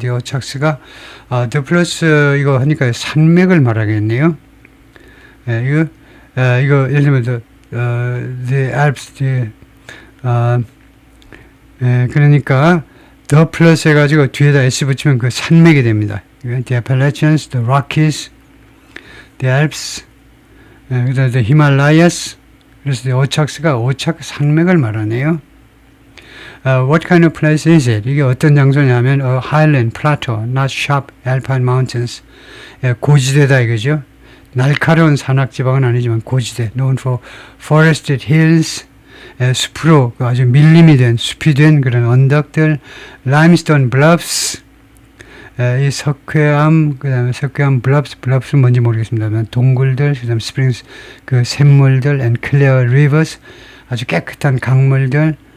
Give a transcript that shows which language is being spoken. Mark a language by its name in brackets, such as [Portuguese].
[Korean] 이 오착스가 더 플러스 이거 하니까 산맥을 말하겠네요. 이거 예를 들면 the Alps, 그러니까 더 플러스 해가지고 뒤에다 S 붙이면 그 산맥이 됩니다. The Appalachians, the Rockies, the Alps, 그다음에 the Himalayas. 그래서 오착스가 오착 산맥을 말하네요. [English] What kind of place is it? [Korean] 이게 어떤 장소냐면 [English] a highland plateau, not sharp alpine mountains. [Korean] 고지대다 이거죠. 날카로운 산악지방은 아니지만 고지대. [English] Known for forested hills. [Korean] 숲으로 아주 밀림이 된 숲이 된 그런 언덕들. [English] Limestone bluffs. [Korean] 이 석회암, 그 다음에 석회암 블럽스는 뭔지 모르겠습니다만, 동굴들, 그 다음에 스프링스, 그 샘물들, [English] and clear rivers, [Korean] 아주 깨끗한 강물들.